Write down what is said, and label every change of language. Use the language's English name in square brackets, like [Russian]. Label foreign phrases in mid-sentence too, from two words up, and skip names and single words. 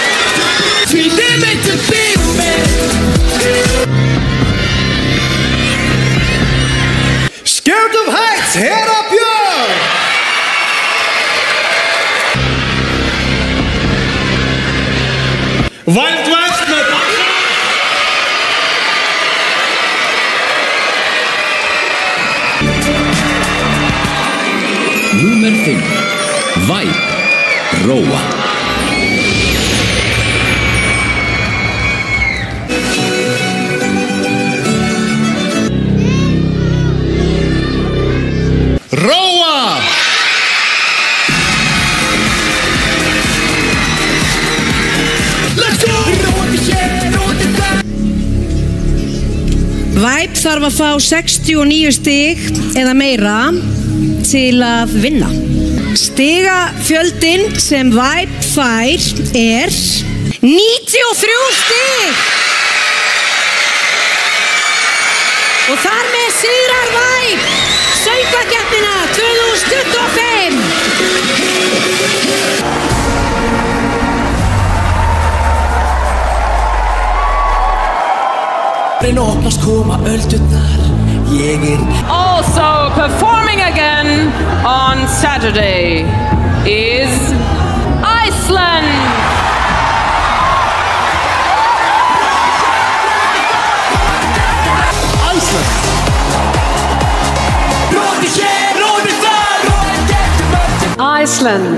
[Icelandic] Scared of Heights, Hera Björn. Wild West með Númer 5. Vibe. Róa. Róa. [English] Let's go. [Icelandic] Vibe þarf að fá 69 stig eða meira til að vinna. Stigafjöldin sem Vibe fær 93 stig. Og þar með sigrar Vibe söngvakeppnina 2025. Opnast koma öldurnar. [English] Also performing again on Saturday is Iceland. Iceland.